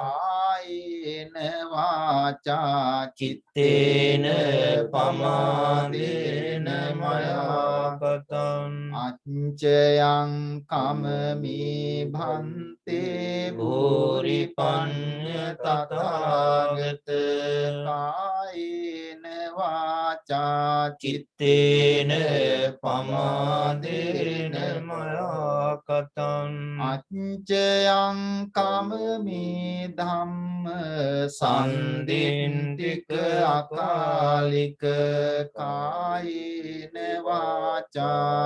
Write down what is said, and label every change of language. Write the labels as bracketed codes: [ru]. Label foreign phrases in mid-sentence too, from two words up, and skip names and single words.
[pi] ආයේන වාචා චිත්තේන පමාදේන මයාපතං අච්චයං කමමි භන්තේ භූරි පඤ්ඤ තථාගත කායේන වාචා චිත්තේන පමාදේන මයාකතං අච්චයං කමමි ධම්ම සන්දින්තික අකාලික කායේන වාචා